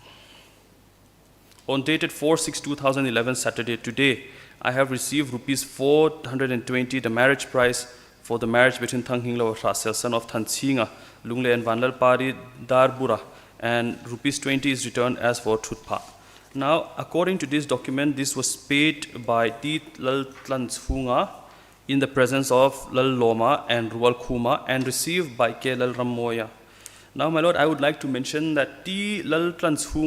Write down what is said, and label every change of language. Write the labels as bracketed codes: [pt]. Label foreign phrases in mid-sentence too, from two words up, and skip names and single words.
[en] On dated 4/6/2011 Saturday, today, I have received rupees 420, the marriage price for the marriage between Thang Hinglo Rasel, son of Than Tsinga, Lungle and Vandal Pari Darbura, and rupees 20 is returned as for Thutpa. Now, according to this document, this was paid by Tit Lal Tlansunga in the presence of Lal Loma and Rual Kuma and received by K. Lal Ramoya. Now, my lord, I would like to mention that T.